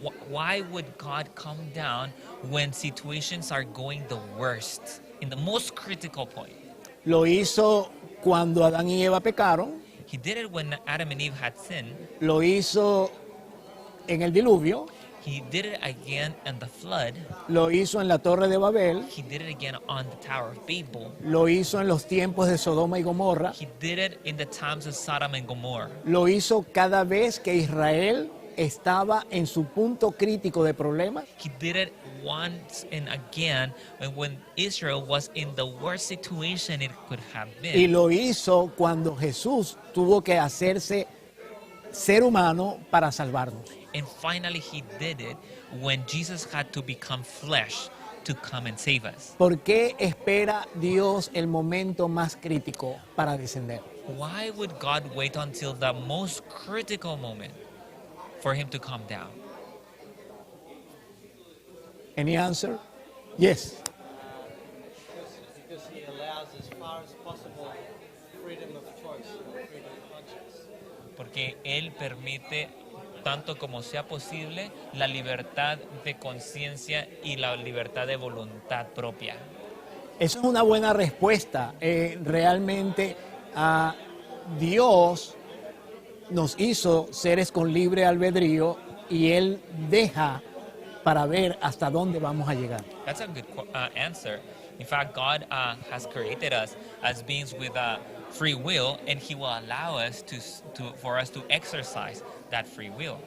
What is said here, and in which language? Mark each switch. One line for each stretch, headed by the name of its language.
English: Why would God come down when situations are going the worst, in the most critical point?
Spanish: Lo hizo cuando Adán y Eva pecaron,
English: He did it when Adam and Eve had sinned.
Spanish: lo hizo en el diluvio,
English: He did it again in the flood.
Spanish: lo hizo en la Torre de Babel,
English: He did it again on the Tower of Babel.
Spanish: lo hizo en los tiempos de Sodoma y Gomorra,
English: He did it in the times of Sodom and Gomorrah.
Spanish: lo hizo cada vez que Israel estaba en su punto crítico de problemas,
English: He did it once and again when Israel was in the worst situation it could have
Spanish: y
English: been.
Spanish: lo hizo cuando Jesús tuvo que hacerse ser humano para salvarnos.
English: And finally, he did it when Jesus had to become flesh to come and save us.
Spanish: ¿Por qué espera Dios el momento más crítico para descender?
English: Why would God wait until the most critical moment for him to come down? Any answer? Yes. Because he allows, as far as possible, freedom of choice, freedom of conscience.
Spanish: Porque Él permite, tanto como sea posible, la libertad de conciencia y la libertad de voluntad propia. Eso es una buena respuesta. Realmente Dios nos hizo seres con libre albedrío y Él deja para ver hasta dónde vamos a llegar.
English: That's a good answer. In fact, God has created us as beings with free will, and He will allow us for us to exercise that free will.